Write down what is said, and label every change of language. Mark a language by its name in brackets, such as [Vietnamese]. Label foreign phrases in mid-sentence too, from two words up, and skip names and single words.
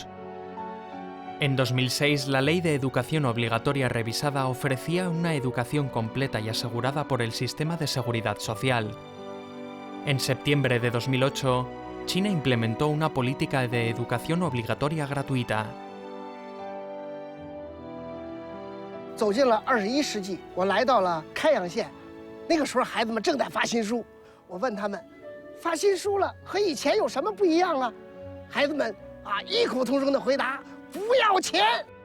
[Spanish] En 2006, la Ley de Educación Obligatoria revisada ofrecía una educación completa y asegurada por el Sistema de Seguridad Social. En septiembre de 2008, China implementó una política de educación obligatoria gratuita. [Chinese] 走进了21世纪，我来到了开阳县，那个时候孩子们正在发新书。我问他们，发新书了和以前有什么不一样啊？孩子们异口同声的回答：不要钱。